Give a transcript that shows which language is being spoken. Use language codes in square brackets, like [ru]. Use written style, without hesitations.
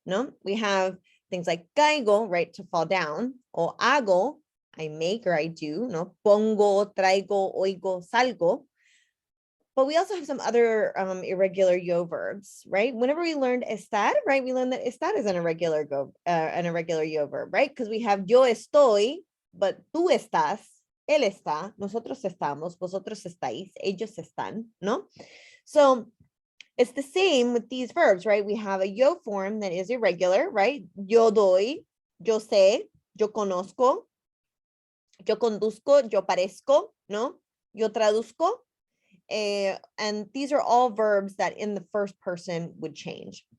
[en] No, we have things like caigo, right, to fall down, or hago, I make or I do, no, pongo, traigo, oigo, salgo. But we also have some other irregular yo verbs, right? Whenever we learned estar, right, we learned that estar is an irregular yo verb, right? Because we have [es] yo estoy, [en] but [es] tú estás, él está, nosotros estamos, vosotros estáis, ellos están, ¿no? [en] So it's the same with these verbs, right? We have a yo form that is irregular, right? [es] Yo doy, yo sé, yo conozco, yo conduzco, yo parezco, ¿no? Yo traduzco. [en] And these are all verbs that in the first person would change.